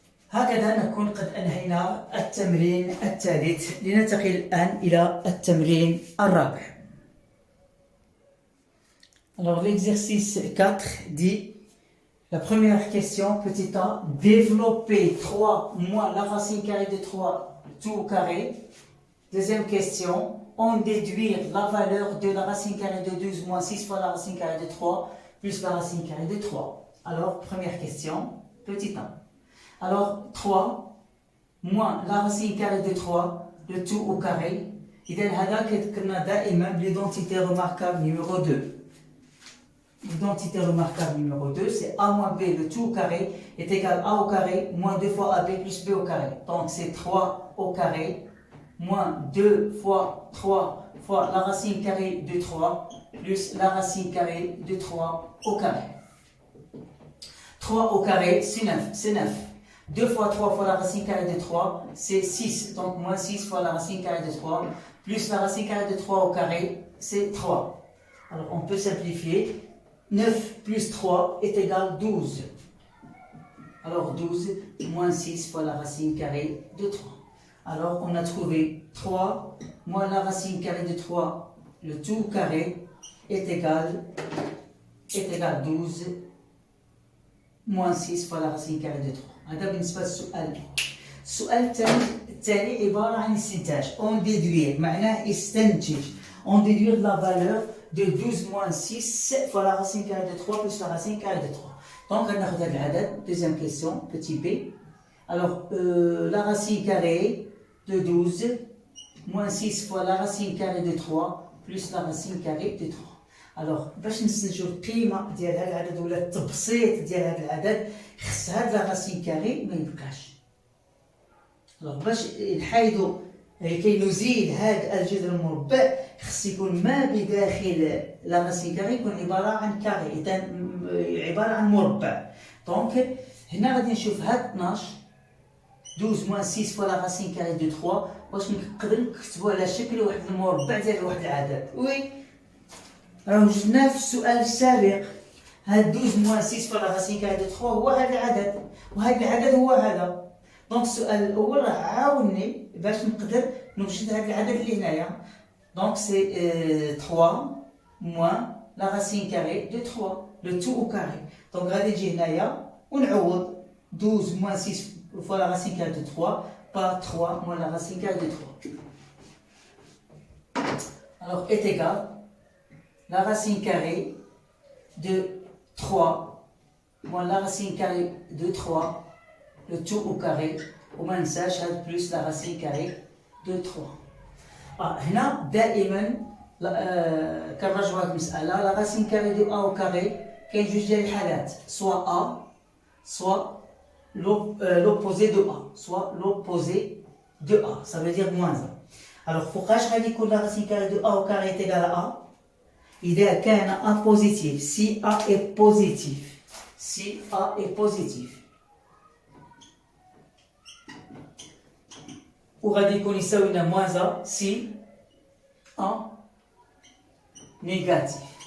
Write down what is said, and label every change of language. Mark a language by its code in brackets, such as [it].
[ar] هكذا نكون قد أنهينا التمرين الثالث. لننتقل الآن إلى التمرين الرابع. [fr] Alors l'exercice 4 dit, la première question, petit a, développer 3 moins la racine carrée de 3 tout au carré. Deuxième question, en déduire la valeur de la racine carrée de 12 moins 6 fois la racine carrée de 3 plus la racine carrée de 3. Alors, première question, petit a. Alors, 3 moins la racine carrée de 3, le tout au carré. [ar] إذا هذا كذكرنا دائما بال [fr] identité remarquable numéro 2. L'identité remarquable numéro 2, c'est A moins B, le tout au carré, est égal à A au carré, moins 2 fois AB plus B au carré. Donc c'est 3 au carré, moins 2 fois 3 fois la racine carrée de 3, plus la racine carrée de 3 au carré. 3 au carré, c'est 9. 2 fois 3 fois la racine carrée de 3, c'est 6. Donc moins 6 fois la racine carrée de 3, plus la racine carrée de 3 au carré, c'est 3. Alors on peut simplifier. 9 plus 3 est égal 12. Alors 12 moins 6 fois la racine carrée de 3. Alors on a trouvé 3 moins la racine carrée de 3, le tout carré, est égal 12 moins 6 fois la racine carrée de 3. [ar] هذا بالنسبة للسؤال الأول. السؤال الثاني عبارة عن استنتاج. [fr] On déduire [ar] معناه استنتج. [fr] On déduire la valeur de 12 moins 6 fois la racine carrée de 3 plus la racine carrée de 3. Donc, on a regardé l'adad. Deuxième question, petit b. Alors, la racine carrée de 12 moins 6 fois la racine carrée de 3 plus la racine carrée de 3. [ar] Alors, باش نستنتجوا القيمة ديال هذا العدد ولا التبسيط ديال هذا العدد خص هاد لا راسين كاري ما يبقاش. Alors, باش نحايدوا لكي نزيل هذا الجذر المربع خص يكون ما بداخل لا راسين كاري يكون عبارة عن كاري، إذا عبارة عن مربع. دونك هنا غادي نشوف هاد 12 [fr] 12 moins 6 fois la racine carrée de 3 [ar] واش نقدر نكتبو على شكل واحد المربع ديال واحد العدد. وي راه وجدناه في السؤال السابق. هاد [fr] 12 moins 6 fois la racine carrée de 3 [ar] هو هذا العدد وهذا العدد هو هذا. دونك السؤال الاول راه عاوني باش نقدر نوجد هذا العدد اللي هنايا. [fr] دونك سي 3 moins la racine carrée de 3 le tout au carré. [ar] دونك غادي نجي هنايا ونعوض [fr] 12 moins 6 fois la racine carrée de 3 par 3 moins la racine carrée de 3. Alors est égal la racine carrée de 3 moins la racine carrée de 3 le tout au carré [ar] وما ننساش هاد [fr] plus la racine carrée de 3. [ar] هنا دائما كنراجعوا هاد المسألة. لا راسين كاري دو أ أو كاري كاين جوج ديال الحالات، سوا أ سوا [fr] l'opposé de A, soit l'opposé de A, ça veut dire moins 1. Alors, [ar] فوقاش غادي يكون [fr] la racine carrée de A au carré est égal à A [ar] إذا كان [fr] A positif, si A est positif, si A est positif. [ar] وغادي يكون يساوي لنا [fr] moins A si A négatif.